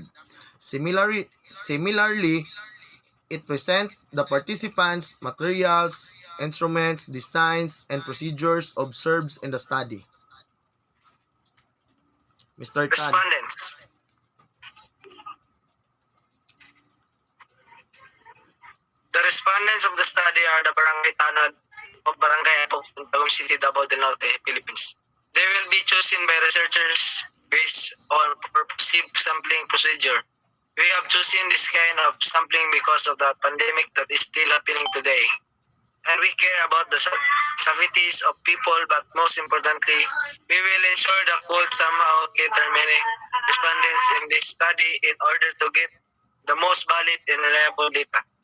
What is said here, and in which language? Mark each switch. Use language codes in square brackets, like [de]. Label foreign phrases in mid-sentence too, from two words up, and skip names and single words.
[en] Similarly, it presents the participants, materials, instruments, designs, and procedures observed in the study. Mr. Tan. Respondents. The respondents of the study are the Barangay Tanod of Barangay Apog, Tagum City, Davao del Norte, Philippines. They will be chosen by researchers based on purposive sampling procedure. We have chosen this kind of sampling because of the pandemic that is still happening today. And we care about the safeties of people, but most importantly, we will ensure the could somehow cater many respondents in this study in order to get the most valid and reliable data.